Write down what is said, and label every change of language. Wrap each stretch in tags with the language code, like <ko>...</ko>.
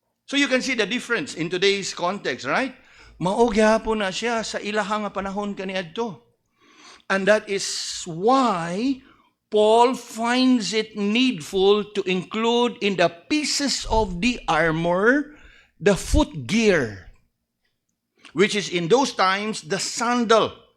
<en>So you can see the difference in today's context, right?</en> <ceb>Mao gyapon na siya sa ilahang nga panahon kaniadto.</ceb> <en>And that is why Paul finds it needful to include in the pieces of the armor the foot gear, which is in those times the sandal.</en>